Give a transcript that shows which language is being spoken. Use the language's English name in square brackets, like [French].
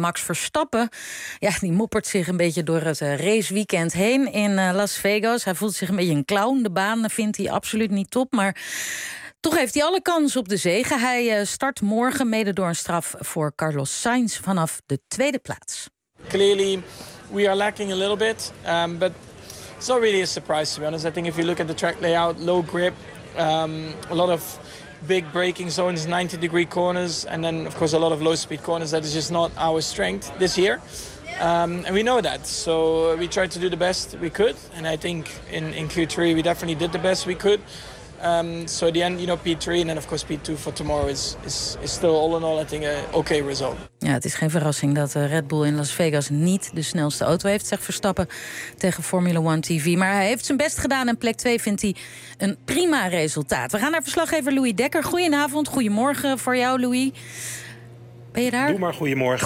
[Dutch] Max Verstappen, ja, die moppert zich een beetje door het raceweekend heen in Las Vegas. Hij voelt zich een beetje een clown. De baan vindt hij absoluut niet top, maar toch heeft hij alle kans op de zege. Hij start morgen mede door een straf voor Carlos Sainz vanaf de tweede plaats. [English] Clearly, we are lacking a little bit, but it's not really a surprise to be honest. I think if you look at the track layout, low grip, a lot of big braking zones, 90 degree corners, and then of course a lot of low speed corners. That is just not our strength this year, and we know that. So we tried to do the best we could, and I think in Q3 we definitely did the best we could. So at the end, you know, P3 and then of course P2 for tomorrow is still all in all, I think, an okay result. [Dutch] Ja, het is geen verrassing dat Red Bull in Las Vegas niet de snelste auto heeft, zegt Verstappen tegen Formula 1 TV. Maar hij heeft zijn best gedaan en plek 2 vindt hij een prima resultaat. We gaan naar verslaggever Louis Dekker. Goedenavond, goedemorgen voor jou, Louis. Ben je daar? Doe maar goedemorgen.